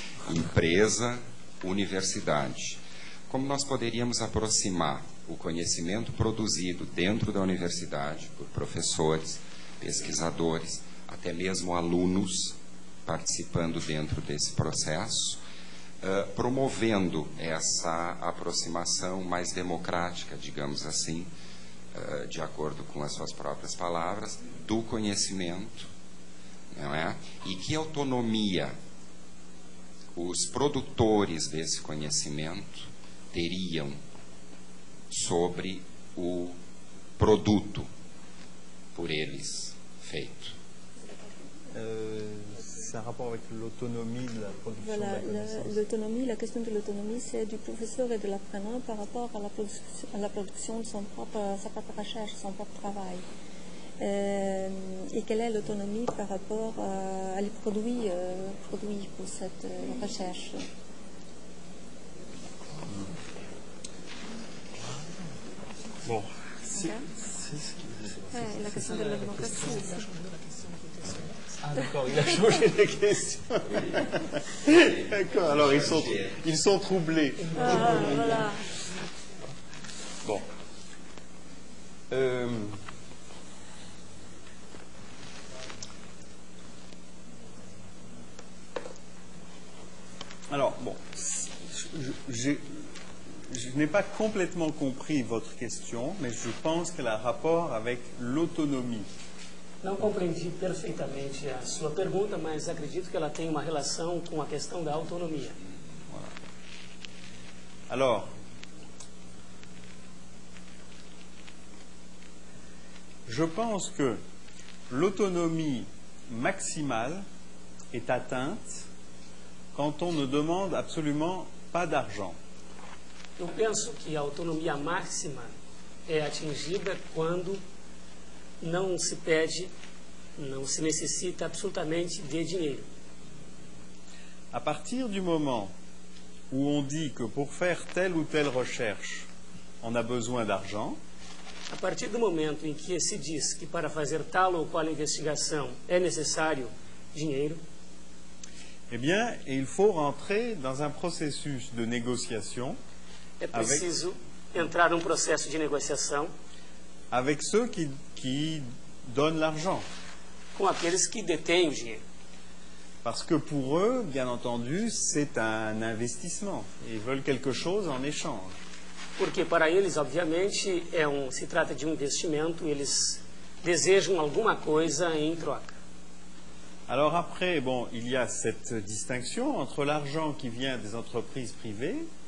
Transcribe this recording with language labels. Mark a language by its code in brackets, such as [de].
[pt] empresa, universidade, como nós poderíamos aproximar o conhecimento produzido dentro da universidade por professores, pesquisadores, até mesmo alunos participando dentro desse processo, promovendo essa aproximação mais democrática, digamos assim, de acordo com as suas próprias palavras, do conhecimento, não é? E que autonomia os produtores desse conhecimento teriam sobre o produto por eles feito. [fr] C'est un rapport avec l'autonomie de la production de Voilà, la connaissance. l'autonomie, la question de l'autonomie, c'est du professeur et de l'apprenant par rapport à la production de sa propre recherche, son propre travail. Et quelle est l'autonomie par rapport à les produits pour cette recherche? Bon, si La question de la démocratie aussi. Ah d'accord, il a changé la question. D'accord, alors ils sont troublés. Voilà. Bon. Alors, bon, je n'ai pas complètement compris votre question, mais je pense qu'elle a rapport avec l'autonomie. [pt] Não compreendi perfeitamente a sua pergunta, mas acredito que ela tem uma relação com a questão da autonomia. [fr] Voilà. Alors, je pense que l'autonomie maximale est atteinte quand on ne demande absolument pas d'argent. [pt] Eu penso que a autonomia máxima é atingida quando não se pede, não se necessita absolutamente de dinheiro. [fr] À partir du moment où on dit que pour faire telle ou telle recherche, on a besoin d'argent, [pt] A partir do momento em que se diz que para fazer tal ou qual investigação é necessário dinheiro, [fr] eh bien, il faut rentrer dans un processus de négociation [pt] é preciso entrar num processo de negociação [fr] avec ceux qui donnent l'argent. [pt] com aqueles que detêm o dinheiro. [fr] Parce que pour eux, bien entendu, c'est un investissement. Ils veulent quelque chose en échange. [pt] Porque para eles, obviamente, se trata de um investimento, eles desejam alguma coisa em troca. [fr] Alors après, bon, il y a cette distinction entre l'argent qui vient des entreprises privées